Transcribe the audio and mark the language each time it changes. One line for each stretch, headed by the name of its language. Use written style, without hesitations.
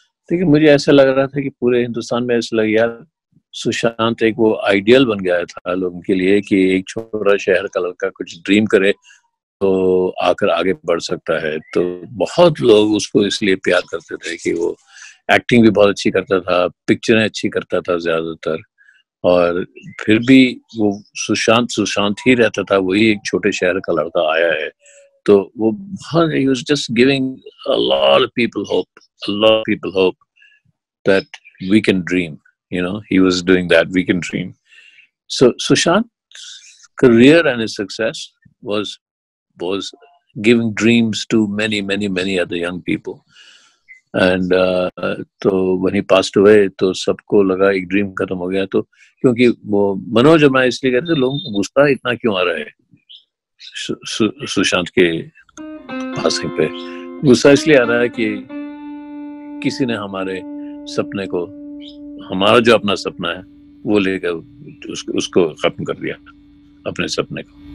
Hindi: लेकिन मुझे ऐसा लग रहा था कि पूरे हिंदुस्तान में ऐसा लग यार सुशांत एक वो आइडियल बन गया था लोगों के लिए कि एक छोटा शहर का लड़का कुछ ड्रीम करे तो आकर आगे बढ़ सकता है. तो बहुत लोग उसको इसलिए प्यार करते थे कि वो एक्टिंग भी बहुत अच्छी करता था, पिक्चरें अच्छी करता था ज्यादातर, और फिर भी वो सुशांत ही रहता था. वही एक छोटे शहर का लड़का आया है, तो वो बहुत
English: he was just giving a lot of people hope that we can dream. He was doing that, we can dream. So Sushant's career and his success was giving dreams to many other young people.
Hindi: And तो
English: when he passed away
Hindi: तो सबको लगा एक dream खत्म हो गया. तो क्योंकि वो मनोज और मैं इसलिए कहते थे लोगों को गुस्सा इतना क्यों आ रहा है सुशांत के पासिंग पे. गुस्सा इसलिए आ रहा है कि किसी ने हमारे सपने को, हमारा जो अपना सपना है वो लेकर उसको खत्म कर दिया, अपने सपने को.